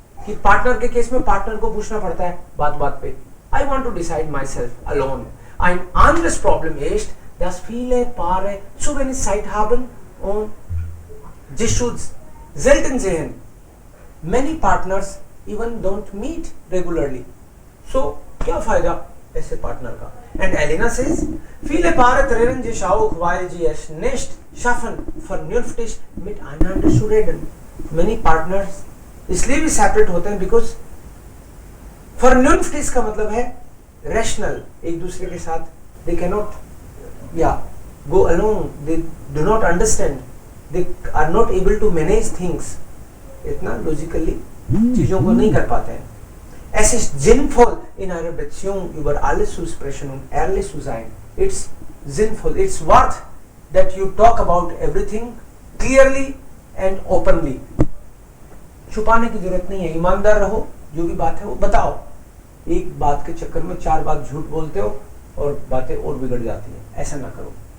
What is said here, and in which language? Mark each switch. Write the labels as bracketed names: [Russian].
[Hindi] कि पार्टनर के केस में पार्टनर को पूछना पड़ता है बात बात पे. [English] I want to decide myself alone. [German] Ein anderes Problem ist, dass viele Paare zu wenig Zeit haben und sich selten sehen. [English] Many partners even don't meet regularly. [Hindi] So क्या फायदा ऐसे पार्टनर का? [English] And Elena says, [German] viele Paare trennen sich auch, weil sie es nicht schaffen, vernünftig miteinander zu reden. [English] Many partners [Hindi] इसलिए भी separate होते हैं because [German] vernünftig [Hindi] का मतलब है रैशनल, एक दूसरे के साथ [English] they can not या go along, they do not understand, they are not able to manage things, [Hindi] इतना लॉजिकली चीजों को नहीं कर पाते हैं. [German] Es ist sinnvoll in einer Beziehung über alles zu sprechen und ehrlich zu sein. [English] It's sinnvoll, it's worth that you talk about everything clearly and openly. [Hindi] छुपाने की जरूरत नहीं है, ईमानदार रहो, जो भी बात है वो बताओ. एक बात के चक्कर में 4 बात झूठ बोलते हो और बातें और बिगड़ जाती हैं, ऐसा ना करो.